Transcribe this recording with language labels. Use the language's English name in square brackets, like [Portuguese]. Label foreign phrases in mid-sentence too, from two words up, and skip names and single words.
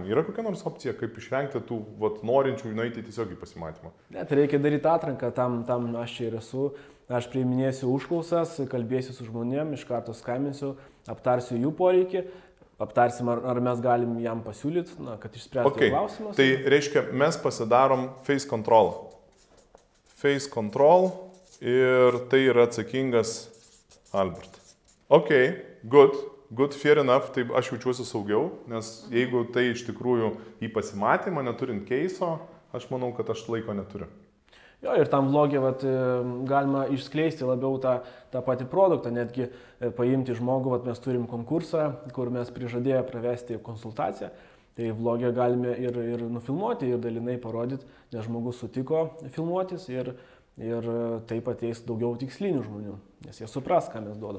[Lithuanian] Yra kokia nors opcija, kaip išvengti tų norinčių nueiti tiesiog į pasimatymą? Ne, tai reikia daryti atranką, tam aš čia ir esu. Aš priiminėsiu užklausas, kalbėsiu su žmonėm, iš karto skambinsiu, aptarsiu jų poreikį, aptarsim, ar mes galim jam pasiūlyti, kad išspręstų klausimus. Tai reiškia, mes pasidarom [English] face control. Face control [Lithuanian] ir tai yra atsakingas Albert. [English] Ok, good, fair enough, [Lithuanian] tai aš jaučiuosi saugiau, nes jeigu tai iš tikrųjų į pasimatymą, neturint keiso, aš manau, kad aš laiko neturiu. Jo, ir tam vlogė galima išskleisti labiau tą patį produktą, netgi paimti žmogų, mes turim konkursą, kur mes prižadėję pravesti konsultaciją, tai vlogė galime ir nufilmuoti, ir dalinai parodyti, nes žmogus sutiko filmuotis ir taip ateis daugiau tikslinių žmonių, nes jie supras, ką mes duodam.